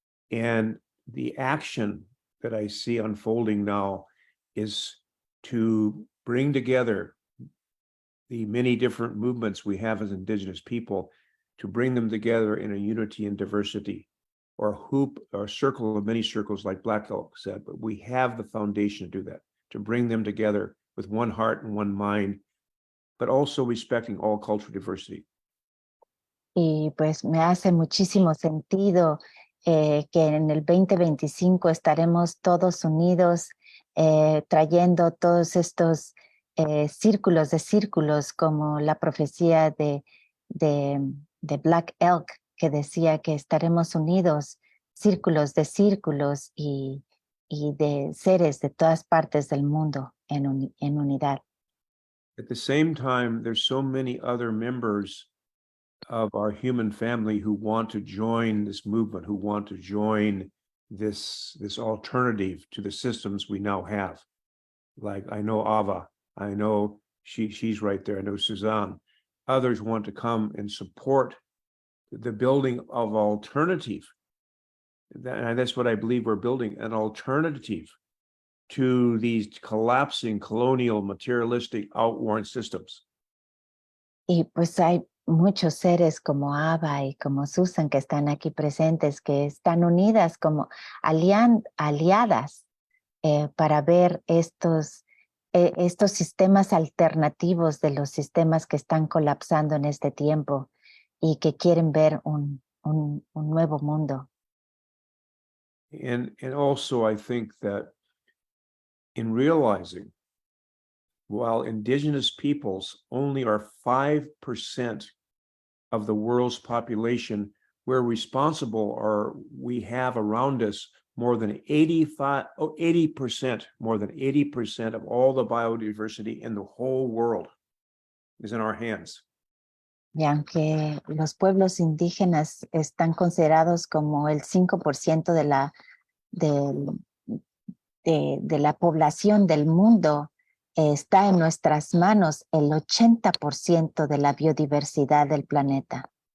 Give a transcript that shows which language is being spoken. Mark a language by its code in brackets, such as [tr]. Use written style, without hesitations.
[en] And the action that I see unfolding now is to bring together the many different movements we have as indigenous people, to bring them together in a unity and diversity, or hoop or circle of many circles, like Black Elk said. But we have the foundation to do that, to bring them together with one heart and one mind, but also respecting all cultural diversity. [es] Y pues me hace muchísimo sentido que en el 2025 estaremos todos unidos trayendo todos estos círculos de círculos, como la profecía de Black Elk, que decía que estaremos unidos, círculos de círculos y de seres de todas partes del mundo en unidad. [en] At the same time, there's so many other members of our human family who want to join this movement, who want to join this alternative to the systems we now have. Like I know Ava, I know she's right there, I know Suzanne. Others want to come and support the building of alternative. And that's what I believe we're building, an alternative to these collapsing colonial materialistic outworn systems. [es] Y pues hay muchos seres como Ava y como Susan que están aquí presentes, que están unidas como aliadas para ver estos sistemas alternativos de los sistemas que están colapsando en este tiempo y que quieren ver un nuevo mundo. [en] And also I think that in realizing, while indigenous peoples only are 5% of the world's population, we're responsible, or we have around us more than 80%, more than 80% of all the biodiversity in the whole world is in our hands. [es] Y aunque los pueblos indígenas están considerados como el 5% de la población del mundo, está en nuestras manos el 80% de la biodiversidad del planeta.